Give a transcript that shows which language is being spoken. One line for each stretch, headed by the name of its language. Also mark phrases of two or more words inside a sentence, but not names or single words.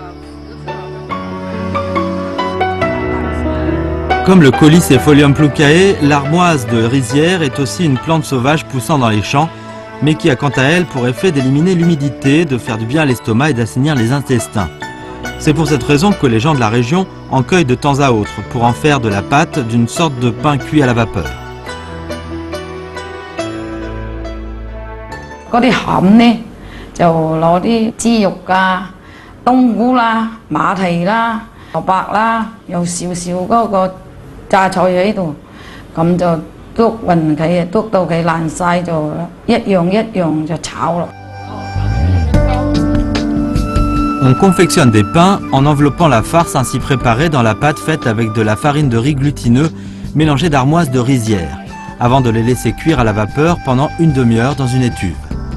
French: Comme le Colicefolium plucae, l'armoise de rizière est aussi une plante sauvage poussant dans les champs, mais qui a quant à elle pour effet d'éliminer l'humidité, de faire du bien à l'estomac et d'assainir les intestins. C'est pour cette raison que les gens de la région en cueillent de temps à autre pour en faire de la pâte d'une sorte de pain cuit à la vapeur.
Cantonese: 嗰啲餡呢，就攞啲豬肉啊、冬菇啦、馬蹄啦、蘿蔔啦，有少少嗰個榨菜喺度，咁就篤勻佢，篤到佢爛晒就一樣一樣就炒咯。
French: On confectionne des pains en enveloppant la farce ainsi préparée dans la pâte faite avec de la farine de riz glutineux mélangée d'armoise de rizière, avant de les laisser cuire à la vapeur pendant une demi-heure dans une étuve.